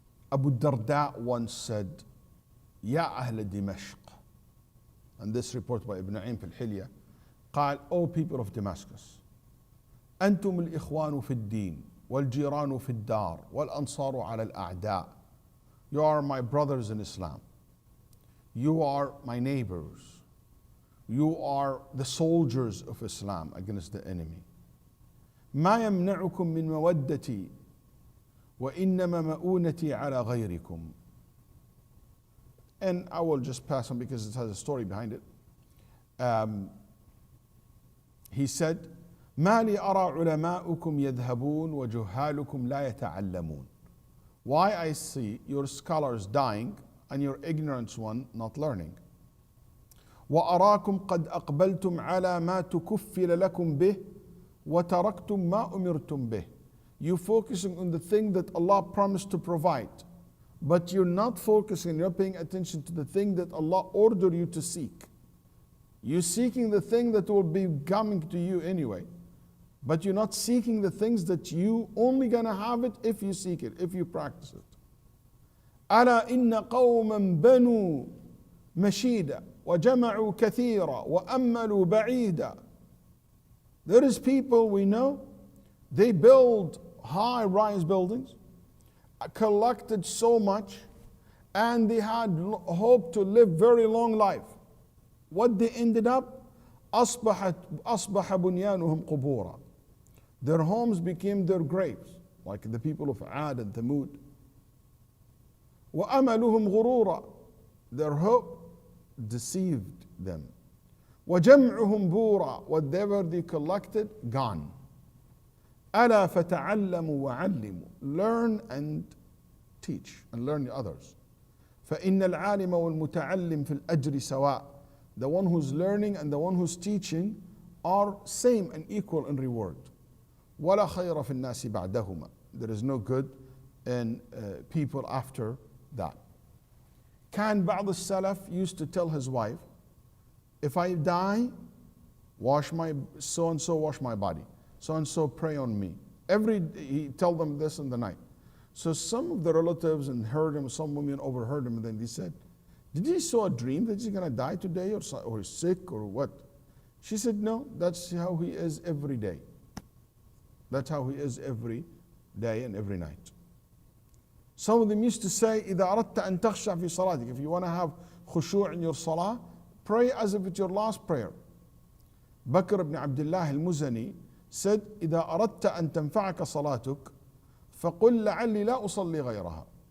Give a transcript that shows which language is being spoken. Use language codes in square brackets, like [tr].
[en] Abu Darda once said, [ar] "Ya Ahl Dimashq," [en] and this report by Ibn Aim fil Hilya, قال, "O people of Damascus, [ar] أنتم الإخوان في الدين والجيران في الدار والأنصار على الأعداء." [en] You are my brothers in Islam. You are my neighbors. You are the soldiers of Islam against the enemy. [ar] ما يمنعكم من مودتي وإنما مؤونتي على غيركم. [en] And I will just pass on because it has a story behind it. He said, [ar] "ما لي أرى علماؤكم يذهبون وجهالكم لا يتعلمون." [en] Why I see your scholars dying and your ignorant one not learning. [ar] وأراكم قد أقبلتم على ما تكفل لكم به وتركتم ما أمرتم به. [en] You focusing on the thing that Allah promised to provide, but you're not focusing, you're paying attention to the thing that Allah ordered you to seek. You're seeking the thing that will be coming to you anyway, but you're not seeking the things that you only gonna have it if you seek it, if you practice it. [ar] ألا إن قوما بنوا مشيدا وجمعوا كثيرا وأملوا بعيدا. [en] There is people we know, they build high-rise buildings, collected so much, and they had hope to live very long life. What they ended up, [ar] أصبح بنيانهم قبورا. [en] Their homes became their graves, like the people of Ad and Thamud. [ar] وأملهم غرورا. [en] Their hope deceived them. [ar] وجمعهم بورا. [en] Whatever they collected, gone. [ar] ألا فتعلموا وعلموا. [en] Learn and teach and learn the others. [ar] فإن العالم والمتعلم في الأجر سواء. [en] The one who's learning and the one who's teaching are same and equal in reward. [ar] ولا خير في الناس بعدهما. [en] There is no good in people after that. [ar] كان بعض السلف [en] used to tell his wife, "If I die, wash my so and so wash my body. So and so pray on me." He tell them this in the night. So some of the relatives and heard him, some women overheard him, and then they said, "Did he saw a dream that he's going to die today or he's sick or what?" She said, "No, that's how he is every day. That's how he is every day and every night." Some of them used to say, [ar] إذا أردت أن تخشع في صلاتك, [en] if you want to have khushu' in your salah, pray as if it's your last prayer. Bakr ibn Abdullah al-Muzani said, [ar] إذا أردت أن تنفعك صلاتك فقل لعلي لا أصلي غيرها.